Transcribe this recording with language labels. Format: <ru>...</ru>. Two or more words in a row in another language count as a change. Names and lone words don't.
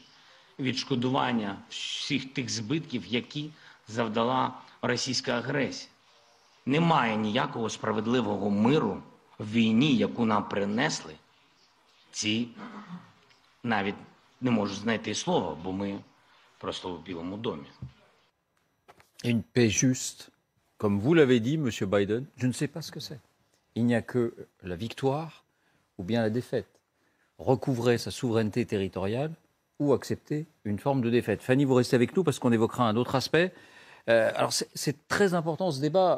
<uk>Відшкодування всіх тих збитків, які завдала російська агресія. Немає ніякого справедливого миру в війні, яку нам принесли. Ці навіть не можу знайти слова, бо ми просто в Білому домі.</uk> <fr>Une paix juste, comme vous l'avez dit, M. Biden, je ne sais pas ce que c'est. Il n'y a que la victoire ou bien la défaite. Recouvrer sa souveraineté territoriale ou accepter une forme de défaite. Fanny, vous restez avec nous parce qu'on évoquera un autre aspect. Alors c'est très important ce débat.</fr>